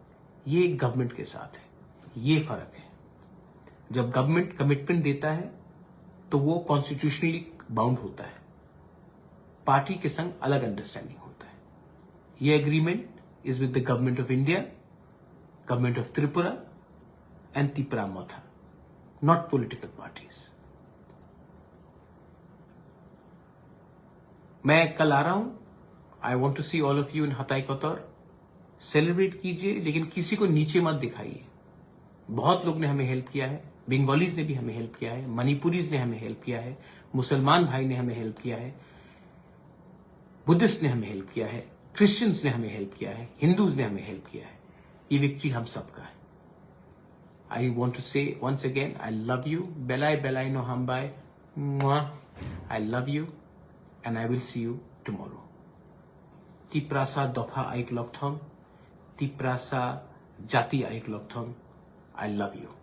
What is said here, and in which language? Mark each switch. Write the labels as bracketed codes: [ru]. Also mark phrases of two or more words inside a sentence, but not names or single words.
[hi] ये गवर्नमेंट के साथ है, ये फर्क है। जब [en] government commitment [hi] देता है तो वो [en] constitutionally bound [hi] होता है, पार्टी के संग अलग अंडरस्टैंडिंग होता है। [en] ये agreement is with the Government of India, Government of Tripura and Tipra Motha, not political parties। [hi] मैं कल आ रहा हूं, [en] I want to see all of you in Hatai Kotor. [hi] सेलिब्रेट कीजिए, लेकिन किसी को नीचे मत दिखाइए। बहुत लोग ने हमें हेल्प किया है, बंगालीज ने भी हमें हेल्प किया है, मणिपुरीज ने हमें हेल्प किया है, मुसलमान भाई ने हमें हेल्प किया है, बुद्धिस्ट ने हमें हेल्प किया है, क्रिश्चियंस ने हमें हेल्प किया है, हिंदूज ने हमें हेल्प किया है। ये विक्ट्री हम सबका है। [en] I want to say once again, I love you, [trp] बेलाई बेलाई नो हम बाय, [en] I love you and I will see you tomorrow. [trp] तिप्रासा दफा आइक लकथम, तिप्रासा जाति आइक लकथम। [en] I love you.